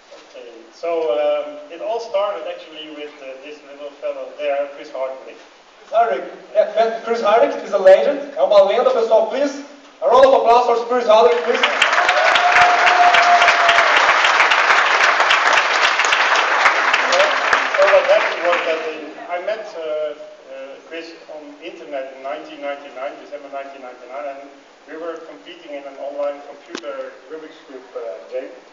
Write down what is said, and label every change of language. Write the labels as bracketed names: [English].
[English] Okay, so it all started actually with this little fellow there, Chris Hardwick. Chris Hardwick. Yeah, Chris Hardwick is a legend. [Portuguese] É uma lenda, pessoal. [English] Please, a round of applause for Chris Hardwick, please. So what happened was that I met Chris on internet in 1999, December 1999, and we were competing in an online computer Rubik's Cube game.